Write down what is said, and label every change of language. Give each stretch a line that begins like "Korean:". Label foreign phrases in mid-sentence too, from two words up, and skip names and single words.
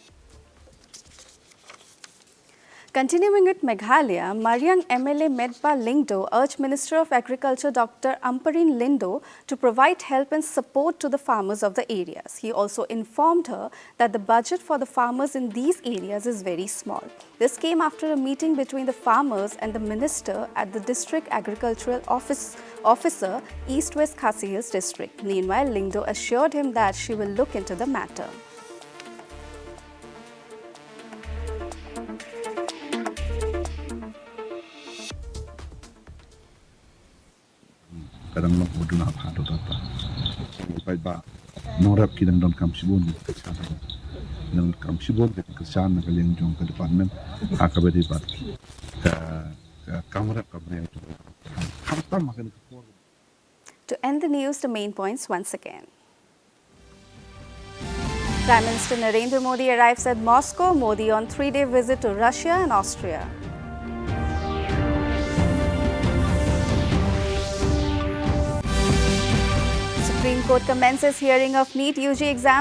English: Continuing with Meghalaya, Mariang MLA Medba Lingdo urged Minister of Agriculture Dr. Amparin Lindo to provide help and support to the farmers of the areas. He also informed her that the budget for the farmers in these areas is very small. This came after a meeting between the farmers and the minister at the District Agricultural Officer, East West Khasi Hills District. Meanwhile, Lingdo assured him that she will look into the matter.
Khasi: Kadang long bodu na phato ta pai ba norap ki dang don kam sibon ka sa dang kam sibon ka sa na kaleng jong ka department akabedi ba ka kamera to kam makan.
English: To end the news, the main points once again. Prime Minister Narendra Modi arrives at Moscow. Modi on 3-day visit to Russia and Austria. Supreme Court commences hearing of NEET UG exam.